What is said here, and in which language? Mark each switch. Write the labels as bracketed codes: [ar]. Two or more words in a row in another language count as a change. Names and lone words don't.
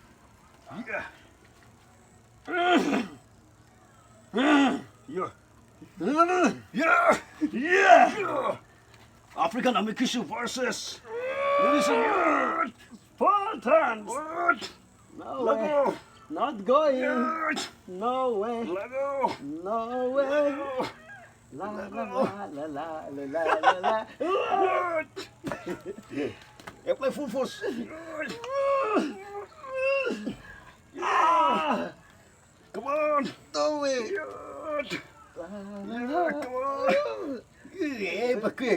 [en] Yeah. African Amikishu versus Spartans. No way. Not going. No way. No way. La la la la la la la la. Yeah, play full force. Come on. No way. Come on. Yeah, but quick.